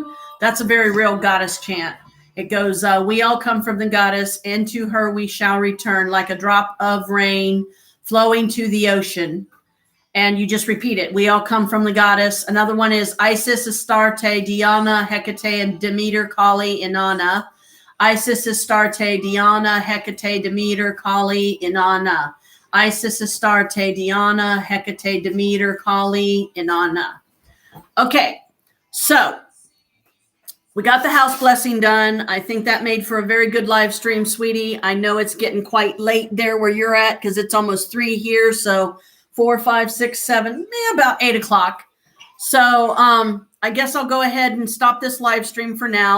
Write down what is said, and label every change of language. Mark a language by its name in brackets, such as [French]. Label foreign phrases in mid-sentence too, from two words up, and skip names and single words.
[English] That's a very real goddess chant. It goes, we all come from the goddess, and to her we shall return like a drop of rain flowing to the ocean. And you just repeat it. We all come from the goddess. Another one is Isis, Astarte, Diana, Hecate, and Demeter, Kali, Inanna. Isis, Astarte, Diana, Hecate, Demeter, Kali, Inanna. Isis, Astarte, Diana, Hecate, Demeter, Kali, Inanna. Okay, so we got the house blessing done. I think that made for a very good live stream, sweetie. I know it's getting quite late there where you're at because it's almost 3 here. So 4, 5, 6, 7, about 8 o'clock. So I guess I'll go ahead and stop this live stream for now.